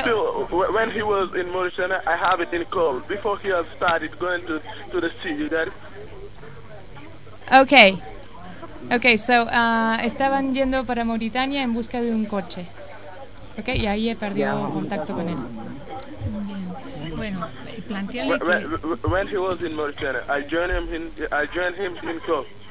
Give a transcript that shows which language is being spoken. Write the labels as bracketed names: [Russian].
[English] still, when he was in Mauritania, I have it in call before he has started going to the sea. You got it? Okay. Okay, so [Spanish] estaban yendo para Mauritania en busca de un coche. Okay, y ahí he perdido contacto con él. Bueno, plantearle que [English] when he was in Mauritania, I joined him in call.